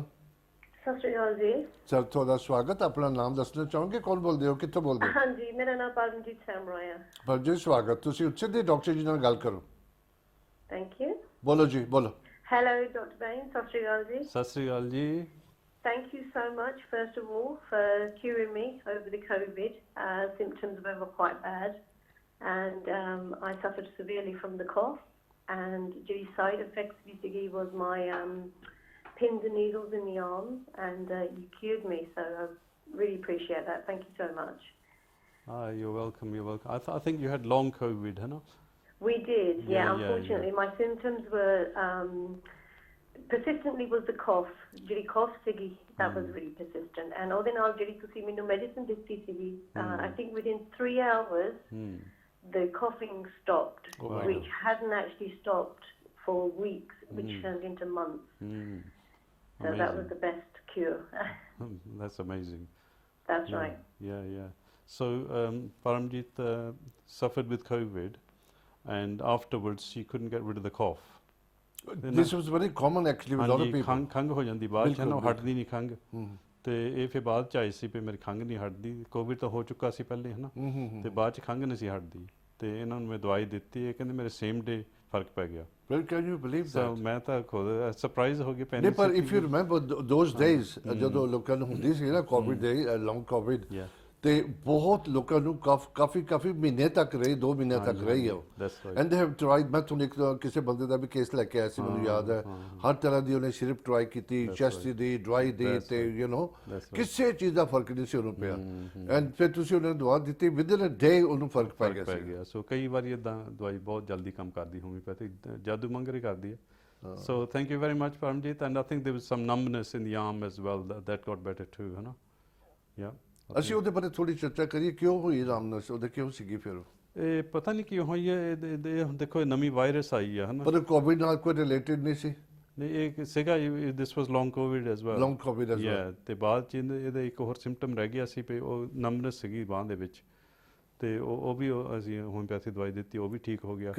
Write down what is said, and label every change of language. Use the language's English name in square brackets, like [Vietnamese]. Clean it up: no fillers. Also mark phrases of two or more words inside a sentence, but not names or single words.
[Punjabi] ਸਤਿ ਸ਼੍ਰੀ ਅਕਾਲ ਜੀ ਸਰ, ਤੁਹਾਡਾ ਸਵਾਗਤ। ਆਪਣਾ ਨਾਮ ਦੱਸਣਾ ਚਾਹੋਗੇ, ਕੌਣ ਬੋਲਦੇ ਹੋ, ਕਿੱਥੋਂ ਬੋਲਦੇ ਹੋ? ਹਾਂਜੀ, ਮੇਰਾ ਨਾਮ ਪਰਮਜੀਤ ਸੈਮਰੋਇਆ। ਪਰ ਜੀ ਸਵਾਗਤ, ਤੁਸੀਂ ਉੱਥੇ ਦੇ ਡਾਕਟਰ ਜੀ ਨਾਲ ਗੱਲ ਕਰੋ। [English] thank you. [Punjabi] ਬੋਲੋ ਜੀ, ਬੋਲੋ। [English] hello doctor [Punjabi] ਬੈਨ, ਸਤਿ ਸ਼੍ਰੀ ਅਕਾਲ ਜੀ। ਸਤਿ ਸ਼੍ਰੀ ਅਕਾਲ ਜੀ। [English] Thank you so much, first of all, for curing me over the COVID. Symptoms were quite bad, and I suffered severely from the cough, and the side effects basically was my pins and needles in the arms, and you cured me, so Really appreciate that. Thank you so much. You're welcome. You're welcome. I think you had long COVID, [Punjabi] ਹੈ ਨਾ? [English] We did, Yeah, yeah, unfortunately, yeah. my symptoms were persistently was the cough. [Punjabi] ਜਿਹੜੀ cough ਸੀਗੀ, [English] that was really persistent. And [Punjabi] ਉਹਦੇ ਨਾਲ ਜਿਹੜੀ ਤੁਸੀਂ ਮੈਨੂੰ medicine ਦਿੱਤੀ ਸੀਗੀ, [English] I think within 3 hours, the coughing stopped, Oh, wow. which hadn't actually stopped for weeks, which turned into months. So that was Amazing. the best cure. That's amazing. That's Yeah, right. Yeah, yeah. So Paramjit suffered with COVID, and afterwards she couldn't get rid of the cough. This was very common actually with a lot of [Punjabi] ਹਾਂਜੀ [English] people. [Punjabi] ਖੰਘ ਹੋ ਜਾਂਦੀ ਬਾਅਦ ਚ ਨਾ, ਉਹ ਬਿਲਕੁਲ, ਹਟਦੀ ਨਹੀਂ ਖੰਘ। ਤੇ ਇਹ ਫਿਰ ਬਾਅਦ ਚ ਆਈ ਸੀ ਵੀ ਮੇਰੀ ਖੰਘ ਨਹੀਂ ਹਟਦੀ, ਕੋਵਿਡ ਤਾਂ ਹੋ ਚੁੱਕਾ ਸੀ ਪਹਿਲੇ, ਹੈ ਨਾ, ਤੇ ਬਾਅਦ ਚ ਖੰਘ ਨਹੀਂ ਸੀ ਹਟਦੀ, ਤੇ ਇਹਨਾਂ ਨੂੰ ਮੈਂ ਦਵਾਈ ਦਿੱਤੀ, ਇਹ ਕਹਿੰਦੇ ਮੇਰੇ [English] same day [Punjabi] ਫਰਕ ਪੈ ਗਿਆ। [English] Well, can you believe So that? [Punjabi] ਮੈਂ ਤਾਂ ਖੁਦ ਸਰਪ੍ਰਾਈਜ਼ ਹੋ ਗਿਆ ਨਹੀਂ, ਪੈਣੀ ਪਰ [English] if you remember those days, [Punjabi] ਜਦੋਂ ਲੋਕਾਂ ਨੂੰ ਹੁੰਦੀ ਸੀ ਨਾ ਕੋਵਿਡ ਦੇ, [English] long COVID, Yeah. [Punjabi] ਤੇ ਬਹੁਤ ਲੋਕਾਂ ਨੂੰ ਕਾਫੀ ਮਹੀਨੇ ਤੱਕ ਰਹੀ, 2 ਮਹੀਨੇ ਤੱਕ ਰਹੀ ਹੈ ਉਹ। [English] That's right. and they have tried, [Punjabi] ਮੈਂ ਤੁਹਾਨੂੰ ਇੱਕ ਕਿਸੇ ਬੰਦੇ ਦਾ ਵੀ ਕੇਸ ਲੈ ਕੇ ਆਇਆ ਸੀ, ਮੈਨੂੰ ਯਾਦ ਹੈ, ਹਰ ਤਰ੍ਹਾਂ ਦੀ ਉਹਨੇ [English] syrup try [Punjabi] ਕੀਤੀ, ਚੈਸਟ ਦੀ, ਡਰਾਈ ਦੀ, ਤੇ [English] you know [Punjabi] ਕਿਸੇ ਚੀਜ਼ ਦਾ ਫਰਕ ਨਹੀਂ ਸੀ ਉਹਨੂੰ ਪਿਆ। ਐਂਡ ਫਿਰ ਤੁਸੀਂ ਉਹਨਾਂ ਨੂੰ ਦਵਾ ਦਿੱਤੀ, [English] within a day [Punjabi] ਉਹਨੂੰ ਫਰਕ ਪੈ ਗਿਆ ਸੀ। ਸੋ ਕਈ ਵਾਰੀ ਇਦਾਂ ਦਵਾਈ ਬਹੁਤ ਜਲਦੀ ਕੰਮ ਕਰਦੀ, ਹੋਮਿਓਪੈਥੀ ਜਾਦੂ ਮੰਗਰ ਕਰਦੀ ਹੈ। [English] so thank you very much Paramjit, and I think there was some numbness in the arm as well, that got better too, [Punjabi] ਹੈ ਨਾ? ਯਾ ਅਸੀਂ ਉਹਦੇ ਬਾਰੇ ਥੋੜੀ ਚਰਚਾ ਕਰੀਏ, ਕਿਉਂ ਹੋਈ ਰਾਮਨਸ, ਉਹਦੇ ਕਿਉਂ ਸੀਗੀ ਫਿਰ? ਇਹ ਪਤਾ ਨਹੀਂ ਕਿਉਂ ਹੋਈ ਹੈ, ਇਹ ਦੇਖੋ, ਇਹ ਨਵੀਂ ਵਾਇਰਸ ਆਈ ਹੈ ਨਾ, ਪਰ ਕੋਵਿਡ ਨਾਲ ਕੋਈ ਰਿਲੇਟਡ ਨਹੀਂ ਸੀ? ਨਹੀਂ, ਇਹ ਸੀਗਾ, [English] this was long COVID as well. long COVID as well. [Punjabi] ਯਾ, ਤੇ ਬਾਅਦ ਚ ਇਹਦਾ ਇੱਕ ਹੋਰ ਸਿੰਪਟਮ ਰਹਿ ਗਿਆ ਸੀ ਵੀ ਉਹ ਨੰਬਨੈਸ ਸੀਗੀ ਬਾਂਹ ਦੇ ਵਿੱਚ, ਤੇ ਉਹ ਵੀ ਅਸੀਂ ਹੋਮਿਓਪੈਥੀ ਦਵਾਈ ਦਿੱਤੀ, ਉਹ ਵੀ ਠੀਕ ਹੋ ਗਿਆ।